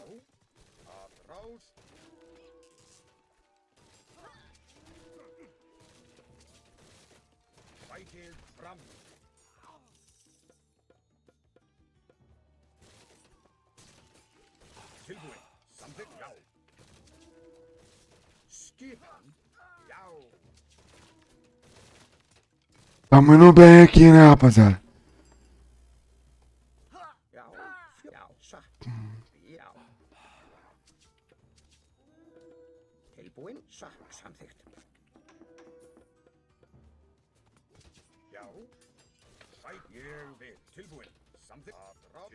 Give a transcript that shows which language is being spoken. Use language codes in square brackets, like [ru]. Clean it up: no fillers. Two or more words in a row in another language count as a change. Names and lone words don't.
[is] Atrás. Sækið fram. Tilbúin. Samþykkt. Já. Skipan. Já. [pt] Tamo indo bem aqui, né, rapaziada? [is] Já. Já. Satt. Já. Tilbúin. Satt. Samþykkt. Já. Sæk. Ég vil. Tilbúin. Samþykkt. Atrás.